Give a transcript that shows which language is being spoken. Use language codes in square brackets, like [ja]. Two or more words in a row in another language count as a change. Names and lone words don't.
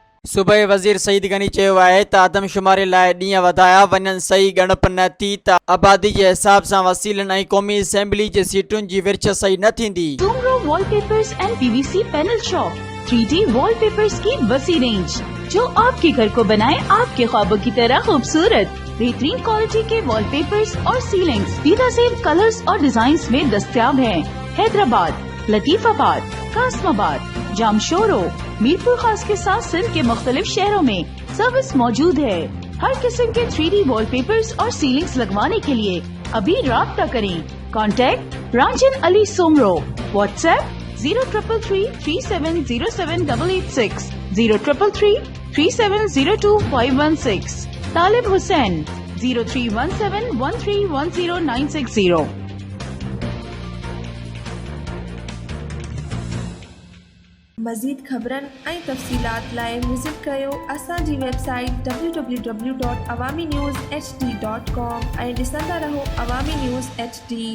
[sd] सूबाई वज़ीर सईद गनी चयो आहे त आदमशुमारी लाइ ॾींहं वधाया वञनि, सही ॻणप न थी त आबादी जे हिसाब सां वसीलनि ऐं क़ौमी असेंबली जे सीटुनि जी विर्छ सही न थींदी। [ur] سومرو وال پیپرز اینڈ پی وی سی پینل شاپ، 3D وال پیپرز کی وسیع رینج جو آپ کے گھر کو بنائے آپ کے خوابوں کی طرح خوبصورت. بہترین کوالٹی کے وال پیپرز اور سیلنگز بہترین کلرز اور ڈیزائنز میں دستیاب ہیں. حیدرآباد، لطیف آباد، قاسم آباد، جامشورو، میرپور خاص کے ساتھ سندھ کے مختلف شہروں میں سروس موجود ہے. ہر قسم کے 3D وال پیپرز اور سیلنگز لگوانے کے لیے ابھی رابطہ کریں. کانٹیکٹ رانجن علی سومرو، واٹس ایپ 0333370786، 03333702 طالب حسین 031713109060. [sd] मज़ीद ख़बरनि ऐं तफ़सीलात लाइ विज़िट कयो असांजी वेबसाइट www.awamiNewsHD.com ऐं ॾिसंदा रहो अवामी न्यूज़ HD।